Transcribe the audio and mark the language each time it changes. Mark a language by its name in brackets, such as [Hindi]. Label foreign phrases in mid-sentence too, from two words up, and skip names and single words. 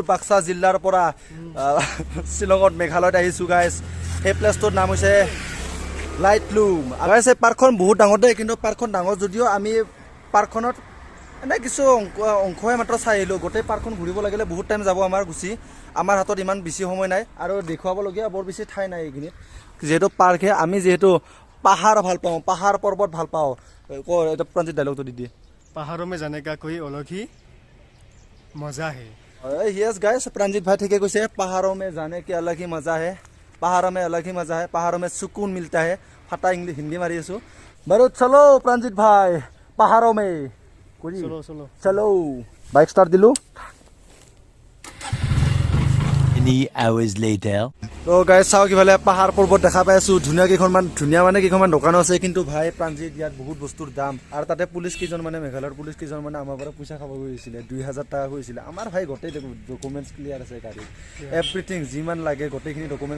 [Assamese] বাক্সা জিলাৰ পৰা শ্বিলঙত মেঘালয়ত আহিছোঁ গাইছ সেই প্লেচটোৰ নাম হৈছে লাইট লুম গাইছ এই পাৰ্কখন বহুত ডাঙৰ দেই কিন্তু পাৰ্কখন ডাঙৰ যদিও আমি পাৰ্কখনত এনেই কিছু অংশহে মাত্ৰ চাই আহিলোঁ গোটেই পাৰ্কখন ঘূৰিব লাগিলে বহুত টাইম যাব আমাৰ গুচি আমাৰ হাতত ইমান বেছি সময় নাই আৰু দেখুৱাবলগীয়া বৰ বেছি ঠাই নাই এইখিনিত যিহেতু পাৰ্কহে আমি যিহেতু পাহাৰ ভাল পাওঁ পাহাৰ পৰ্বত ভাল পাওঁ এটা প্ৰাণজিত ডাইলগটো দি দিয়ে [Hindi] पहाड़ों में जाने का कोई अलग ही मजा है [English] yes guys [Hindi] प्रांजित भाई ठीक है कुछ पहाड़ों में जाने के अलग ही मजा है पहाड़ों में अलग ही मजा है पहाड़ों में सुकून मिलता है [Assamese] ফটা ইংলিশ হিন্দী মাৰি আছো বাৰু [Hindi] चलो प्रांजित भाई पहाड़ों में चलो चलो [Assamese] चलो [English] bike start [Assamese] दिलू [English] Many hours later. [Assamese] তো গাইছ চাও কিফালে পাহাৰ পৰ্বত দেখা পাই আছো ধুনীয়া কেইখনমান ধুনীয়া মানে কেইখনমান দোকান আছে কিন্তু ভাই প্ৰাঞ্জিত ইয়াত বহুত বস্তুৰ দাম আৰু তাতে পুলিচ কেইজন মানে মেঘালয়ৰ পুলিচ কেইজন মানে আমাৰ পৰা পইচা খাব গৈছিলে 2000 টাকা গৈছিলে আমাৰ ভাই গোটেই ডকুমেণ্টছ ক্লিয়াৰ আছে গাড়ী এভৰিথিং যিমান লাগে গোটেইখিনি ডকুমেণ্টছ